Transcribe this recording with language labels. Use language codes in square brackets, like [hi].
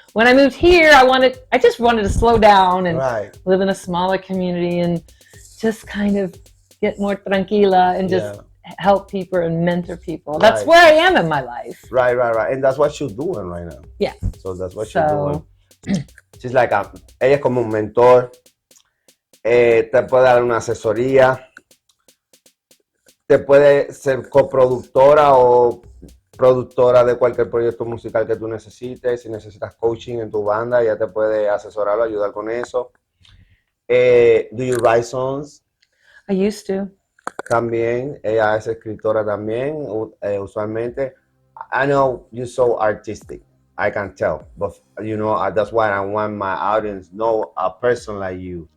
[en] When I moved here, I just wanted to slow down and live in a smaller community and just kind of get more tranquila and just help people and mentor people. That's where I am in my life. Right. And that's what she's doing right now. Yeah. So that's what she's doing. She's like, [es] ella es como un mentor. Te puede dar una asesoría. Te puede ser coproductora o productora de cualquier proyecto musical que tú necesites. Si necesitas coaching en tu banda, ella te puede asesorar o ayudar con eso. [en] Do you write songs? I used to. [es] También, ella es escritora también, usualmente. [en] I know you're so artistic. I can tell, but you know that's why I want my audience know a person like you.